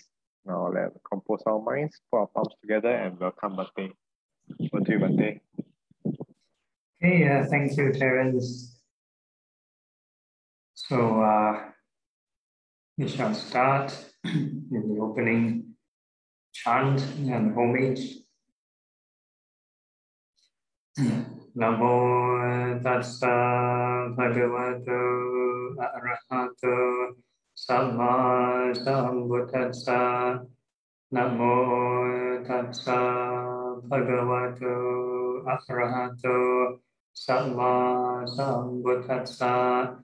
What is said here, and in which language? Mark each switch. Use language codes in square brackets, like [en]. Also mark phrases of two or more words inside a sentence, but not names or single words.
[en] Now let's compose our minds, put our palms together, and welcome Bhante. Over to you, Bhante. Okay, thank you, Terence. So we shall start in the opening chant and homage. [pi] Namo tassa bhagavato arahato samma sambuddhassa. Namo tassa bhagavato arahato samma sambuddhassa.